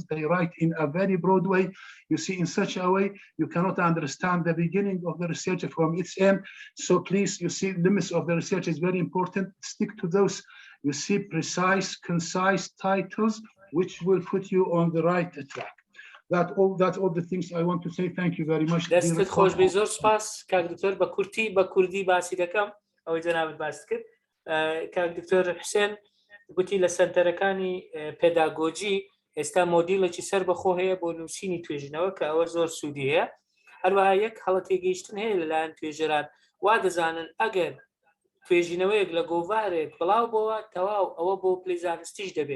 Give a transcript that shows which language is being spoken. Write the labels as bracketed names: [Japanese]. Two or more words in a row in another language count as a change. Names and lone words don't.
[English] They write in a very broad way. You see, in such a way, you cannot understand the beginning of the research from its end. So please, you see, limits of the research is very important. Stick to those, you see, precise, concise titles, which will put you on the right track. That's all the things I want to say. Thank you very much. [Central Kurdish] دەستت خۆش بێ، زۆر سپاس کاک دکتۆر. بە کوردی باسی دەکەم، ئەوەی جەنابەت باس کرد. کاک دکتۆر حوسێن گوتی لە سەنتەرەکانی پێداگۆجی ئێستا مۆدیڵێکی سەر بەخۆ هەیە بۆ نووسینی توێژینەوە کە ئەوە زۆر سوودی هەیە. هەروەها یەک هەڵە تێگەیشتن هەیە لەلایەن توێژەران، وا دەزانن ئەگەر توێژینەوەیەک لە گۆڤارێک بڵاو بۆەوە تەواو ئەوە بۆ پلەی زانستیش دەبێت.